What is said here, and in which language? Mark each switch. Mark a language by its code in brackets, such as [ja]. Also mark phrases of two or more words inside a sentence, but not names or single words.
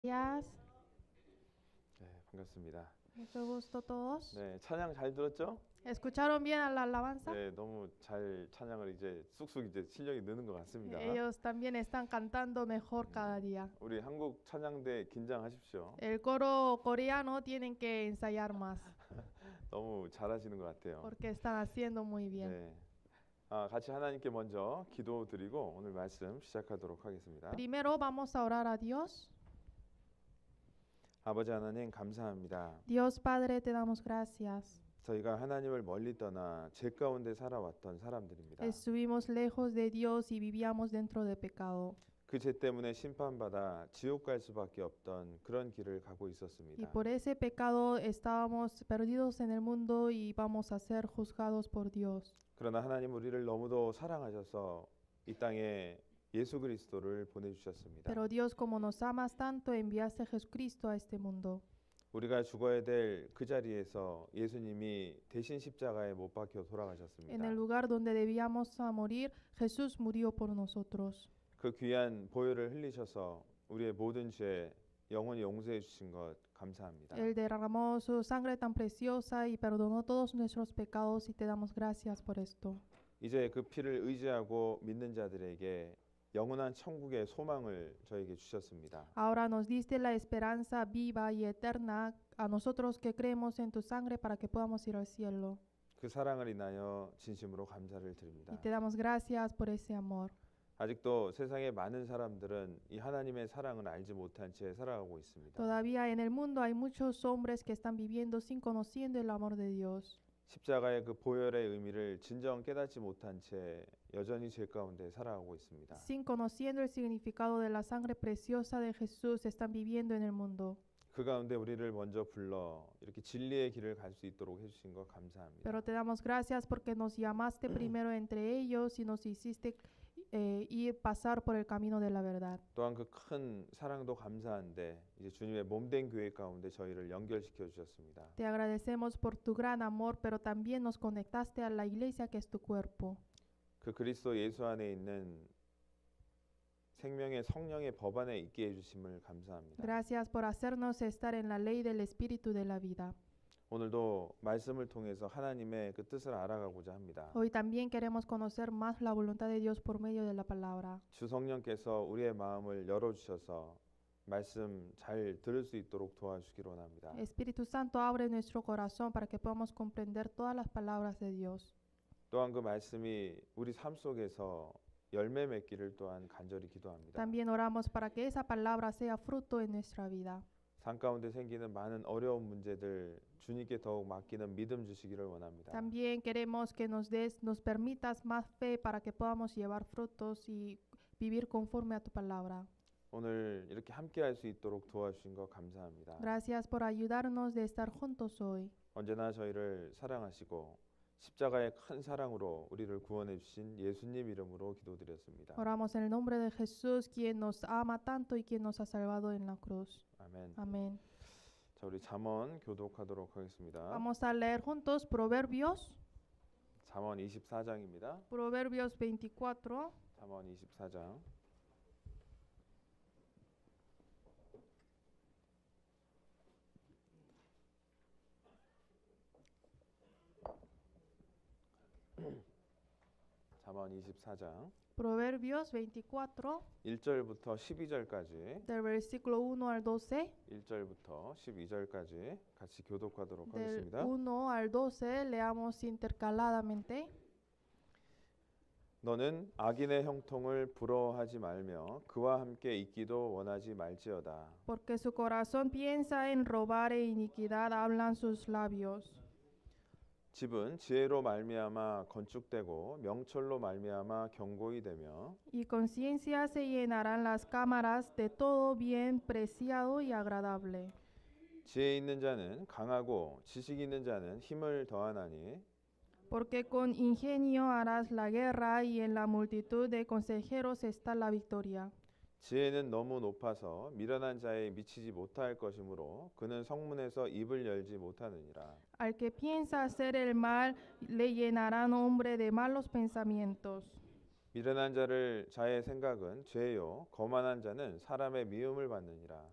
[es] Días, [ko] 네, 반갑습니다. [es] mucho gusto todos. [ko] 네, 찬양 잘 들었죠? [es] ¿Escucharon bien a la alabanza? [ko] 네, 너무 잘 찬양을 이제 쑥쑥 이제 실력이 느는 것 같습니다. [es] Ellos también están cantando mejor cada día. [ko] 우리 한국 찬양대 긴장하십시오. [es] El coro coreano tienen que ensayar más [ko] 너무 잘하시는 것 같아요. [es] porque están haciendo muy bien. [ko] 네, 같이 하나님께 먼저 기도드리고 오늘 말씀 시작하도록 하겠습니다. [es] Primero vamos a orar a Dios. [ko] 아버지 하나님 감사합니다. [es] Dios Padre, te damos gracias. [ko] 저희가 하나님을 멀리 떠나 죄 가운데 살아왔던 사람들입니다. [es] Estuvimos lejos de Dios y vivíamos dentro de pecado. [ko] 그 죄 때문에 심판받아 지옥 갈 수밖에 없던 그런 길을 가고 [es] Y [ko] 있었습니다. [es] por ese pecado estábamos perdidos en el mundo y vamos a ser juzgados por Dios. [ko] 그러나 하나님 우리를 너무도 사랑하셔서 이 땅에 예수 그리스도를 보내주셨습니다. [es] Pero Dios, como nos amas tanto, enviaste a Jesucristo a este mundo. [ko] 우리가 죽어야 될 그 자리에서 예수님이 대신 십자가에 못 박혀 [es] En el [ko] 돌아가셨습니다. [es] lugar donde debíamos a morir, Jesús murió por nosotros. [ko] 그 귀한 보혈을 흘리셔서 우리의 모든 죄 영원히 용서해 주신 것 감사합니다. [es] Él derramó su sangre tan preciosa y perdonó todos nuestros pecados y te damos gracias por esto. [ko] 이제 그 피를 의지하고 믿는 자들에게 영원한 천국의 소망을 저에게 주셨습니다. [es] Ahora nos diste la esperanza viva y eterna a nosotros que creemos en tu sangre para que podamos ir al cielo. [ko] 그 사랑을 인하여 진심으로 감사를 [es] Y [ko] 드립니다. [es] te damos gracias por ese amor. [ko] 아직도 세상의 많은 사람들은 이 하나님의 사랑을 알지 못한 채 살아가고 있습니다. [es] Todavía en el mundo hay muchos hombres que están viviendo sin conociendo el amor de Dios. [ko] 십자가의 그 보혈의 의미를 진정 깨닫지 못한 채 여전히 죄 가운데 살아가고 있습니다. [es] Sin conociendo el significado de la sangre preciosa de Jesús, están viviendo en el mundo. [ko] 그 가운데 우리를 먼저 불러 이렇게 진리의 길을 갈 수 있도록 해주신 것 감사합니다. [es] Pero te damos gracias porque nos llamaste primero entre ellos y nos hiciste ir pasar por el camino de la verdad. [ko] 또한 그 큰 사랑도 감사한데 이제 주님의 몸된 교회 가운데 저희를 연결시켜 주셨습니다. [es] Te agradecemos por tu gran amor, pero también nos conectaste a la iglesia que es tu cuerpo. [ko] 그 그리스도 예수 안에 있는 생명의 성령의 법 안에 있게 해주심을 감사합니다. [es] Gracias por hacernos estar en la ley del Espíritu de la vida. [ko] 오늘도 말씀을 통해서 하나님의 그 뜻을 알아가고자 합니다. [es] Hoy también queremos conocer más la voluntad de Dios por medio de la palabra. [ko] 주 성령께서 우리의 마음을 열어주셔서 말씀 잘 들을 수 있도록 도와주시기 원합니다. [es] Espíritu Santo, abre nuestro corazón para que podamos comprender todas las palabras de Dios. [ko] 또한 그 말씀이 우리 삶 속에서 열매 맺기를 또한 간절히 기도합니다. [es] También oramos para que esa palabra sea fruto en nuestra vida. [ko] 삶 가운데 생기는 많은 어려운 문제들 주님께 더욱 맡기는 믿음 주시기를 원합니다. [es] También queremos que nos permitas más fe para que podamos llevar frutos y vivir conforme a tu palabra. [ko] 오늘 이렇게 함께 할 수 있도록 도와주신 것 감사합니다. [es] Gracias por ayudarnos de estar juntos hoy. [ko] 언제나 저희를 사랑하시고 십자가의 큰 사랑으로 우리를 구원해 주신 예수님 이름으로 기도드렸습니다. [es] Oramos en el nombre de Jesús, quien nos ama tanto y quien nos ha salvado en la cruz. [ko] 아멘. [es] Amén. [ko] 자, 우리 잠언 교독하도록 하겠습니다. [es] Vamos a leer juntos Proverbios, [ko] 잠언 24장입니다. [es] Proverbios 24. [ko] 잠언 24장. 잠언 24장 [es] Proverbios 24, [ko] 1절부터 12절까지 [es] del versículo 1 al 12. [ko] 1절부터 12절까지 같이 교독하도록 [es] Del [ko] 하겠습니다. [es] 1 al 12 leamos intercaladamente. [ko] 너는 악인의 형통을 부러워하지 말며 그와 함께 있기도 원하지 말지어다. [es] Porque su corazón piensa en robar e iniquidad hablan sus labios. [ko] 집은 지혜로 말미암아 건축되고 명철로 말미암아 견고히 되며 [es] Y con ciencia se llenarán las cámaras de todo bien preciado y agradable. [ko] 지혜 있는 자는 강하고 지식 있는 자는 힘을 더하나니 [es] Porque con ingenio harás la guerra y en la multitud de consejeros está la victoria. [ko] 지혜는 너무 높아서 미련한 자에 미치지 못할 것이므로 그는 성문에서 입을 열지 못하느니라. [es] Al que piensa hacer el mal le llenarán hombre de malos pensamientos. [ko] 미련한 자의 생각은 죄요 거만한 자는 사람의 미움을 받느니라.